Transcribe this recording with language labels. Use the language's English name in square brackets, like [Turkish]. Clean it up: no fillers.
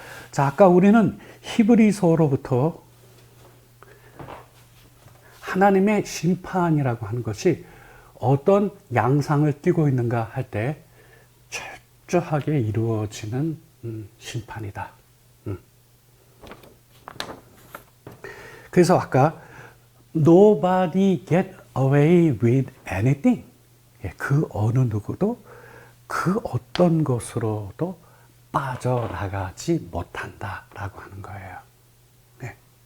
[Korean] 자, 아까 우리는 히브리서로부터 하나님의 심판이라고 하는 것이 어떤 양상을 띠고 있는가 할 때 철저하게 이루어지는 심판이다. 그래서 아까 [English] nobody get away with anything. [Korean] 그 어느 누구도 그 어떤 것으로도 빠져나가지 못한다라고 하는 거예요. 네.